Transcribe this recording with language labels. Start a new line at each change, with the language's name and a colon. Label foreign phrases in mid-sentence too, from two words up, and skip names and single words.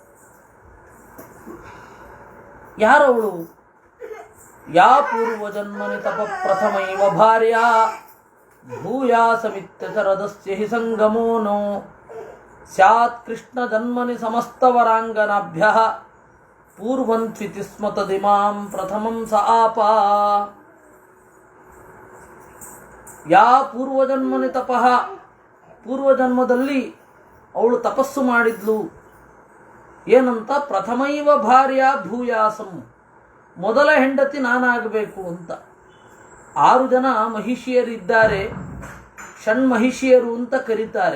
Kannada: ಯಾರವಳು?
Sanskrit: ಯಾ ಪೂರ್ವಜನ್ಮನಿ ತಪ ಪ್ರಥಮೈವ ಭಾರ್ಯ ಭೂಯಾಸಮಿತ್ಯ ಶರದಸ್ಯ ಹಿ ಸಂಗಮೋ ನೋ ಸ್ಯಾತ್ ಕೃಷ್ಣ ಜನ್ಮನಿ ಸಮಸ್ತವರಾಂಗನಾಭ್ಯಃ ಪೂರ್ವಂತ್ವಿತಿ ಸ್ಮ ತದಿಮಾಂ ಪ್ರಥಮಂ ಸ ಆಪ. ಯಾ ಪೂರ್ವಜನ್ಮನಿ ತಪಃ,
Kannada: ಪೂರ್ವಜನ್ಮದಲ್ಲಿ ಅವಳು ತಪಸ್ಸು ಮಾಡಿದ್ಲು. ಏನಂತ?
Sanskrit: ಪ್ರಥಮೈವ ಭಾರ್ಯ ಭೂಯಾಸಂ,
Kannada: ಮೊದಲ ಹೆಂಡತಿ ನಾನಾಗಬೇಕು ಅಂತ. 6 ಜನ ಮಹಿಷಿಯರಿದ್ದಾರೆ, ಷಣ್ಮಹಿಷಿಯರು ಅಂತ ಕರೀತಾರೆ.